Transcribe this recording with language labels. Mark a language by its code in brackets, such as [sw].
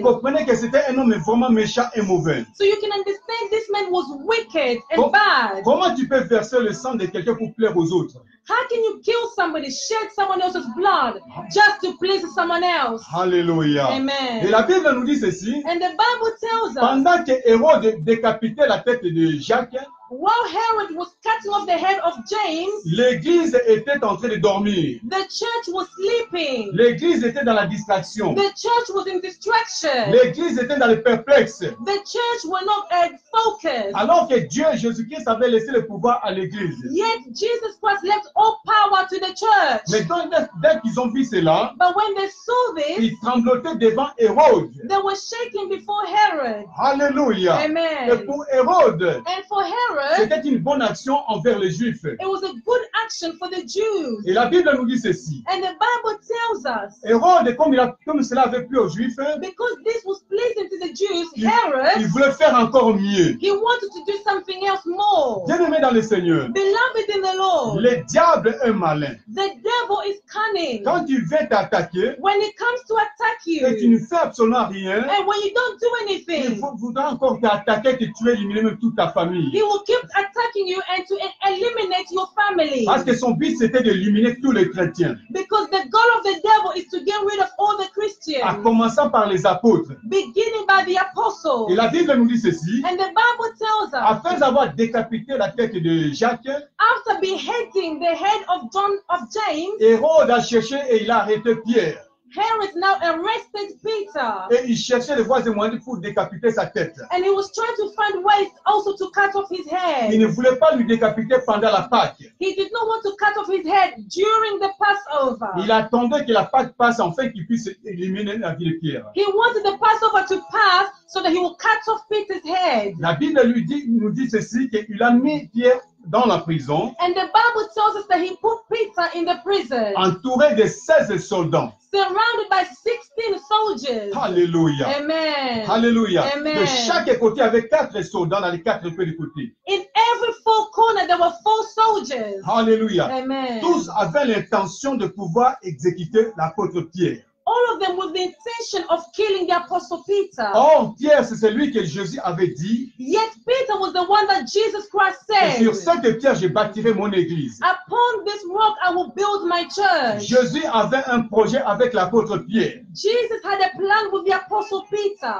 [fr] comprenez que c'était un homme vraiment méchant et mauvais. [en] So you can understand this man was wicked [fr] Com- [en] and bad. [fr] Comment tu peux verser le sang de quelqu'un pour plaire aux autres? [en] How can you kill somebody, shed someone else's blood just to please someone else? [fr] Alléluia. [en] Amen. [fr] Et la Bible nous dit ceci. [en] And the Bible tells us, [fr] Pendant que Hérode décapitait la tête de Jacques, [en] while Herod was cutting off the head of James, [fr] l'église était en train de dormir. [en] the church was sleeping. [fr] L'église était dans la distraction. [en] The church was in distraction. [fr] L'église était dans le perplexe. [en] The church were not focused. [fr] Alors que Dieu, Jésus-Christ, avait laissé le pouvoir à l'église. [en] Yet Jesus Christ left all power to the church. [fr] Mais dès qu'ils ont vu cela, [en] But when they saw this, [fr] ils tremblotaient devant Hérode. [en] they were shaking before Herod. [fr] Alléluia. [en] Amen. [fr] Et pour Hérode, [en] And for Herod, [fr] c'était une bonne action envers les Juifs. [en] it was a good action for the Jews. [fr] Et la Bible nous dit ceci. [en] And the Bible tells us, [fr] Hérode, comme cela avait plu aux Juifs, [en] because this was pleasing to the Jews, [fr] il [en] Herod, [fr] voulait faire encore mieux. [en] he wanted to do something else more. [fr] Bien-aimé dans le Seigneur, [en] Beloved in the Lord, [fr] le diable est malin. [en] the devil is cunning. [fr] Quand il vient t'attaquer [en] When it comes to attack [fr] et tu [en] you, [fr] ne fais absolument rien, [en] and when you don't do [fr] il [en] anything, [fr] voudra encore t'attaquer, te tuer, éliminer même toute ta famille. [en] he will keep attacking you and to eliminate your family. [fr] Parce que son but, c'était d'éliminer tous les chrétiens. [en] Because the goal of the devil is to get rid of all the [fr] En [en] Christians, [fr] commençant par les apôtres. [en] beginning by the apostles. [fr] Et la Bible nous dit ceci. [en] And the Bible tells us, [fr] Après avoir décapité la tête de Jacques, [en] after beheading the head of James, [fr] Hérode a cherché et il a arrêté Pierre. [en] Herod now arrested Peter. [fr] Et il cherchait les voies et moyens pour décapiter sa tête. [en] And he was trying to find ways also to cut off his [fr] Il [en] head. [fr] ne voulait pas lui décapiter pendant la Pâque. [en] He did not want to cut off his head during the Passover. [fr] Il attendait que la Pâque passe afin qu'il puisse éliminer la vie de Pierre. [en] He wanted the Passover to pass so that he will cut off Peter's head. [fr] La Bible nous dit ceci, qu'il a mis Pierre dans la prison, [en] And the Bible tells us that he put Peter in the prison, [fr] entouré de 16 soldats. [en] surrounded by 16 soldiers. [fr] Alléluia. [en] Amen. [fr] Alléluia. [en] Amen. [fr] De chaque côté, avec 4 soldats dans les 4 côtés de côté. [en] In every four corner, there were 4 soldiers. [fr] Alléluia. [en] Amen. [fr] Tous avaient l'intention de pouvoir exécuter l'apôtre Pierre. [en] All of them with the intention of killing the apostle Peter. [fr] Or, Pierre, c'est celui que Jésus avait dit. [en] Yet Peter was the one that Jesus Christ [fr] Et sur [en] said, [fr] cette pierre, je bâtirai mon église. [en] upon this rock I will build my church. [fr] Jésus avait un projet avec l'apôtre Pierre. [en] Jesus had a plan with the apostle Peter.